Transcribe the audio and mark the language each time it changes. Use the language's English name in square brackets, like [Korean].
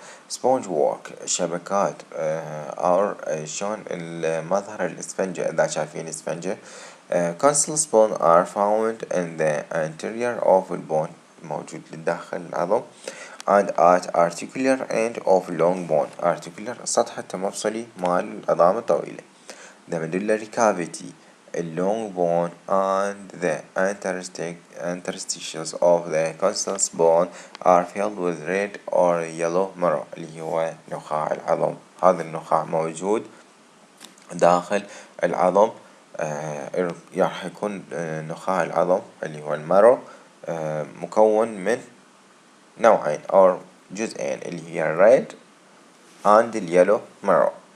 [English] sponge work [Arabic] شبكات أو شلون المظهر الإسفنجة إذا شايفين الإسفنجة [English] consonant bone are found in the anterior of the bone [Arabic] موجود لداخل العظم [English] and at articular end of long bone articular [Arabic] السطح التمفصلي مال العظام الطويلة. [English] The medullary cavity a long bone and the interstitials of the consonant bone are filled with red or yellow marrow [Arabic] اللي هو نخاع العظم. هذا النخاع موجود داخل العظم راح يكون نخاع العظم اللي هو المارو مكون من نوعين أو جزئين اللي هي [English] red and yellow marrow.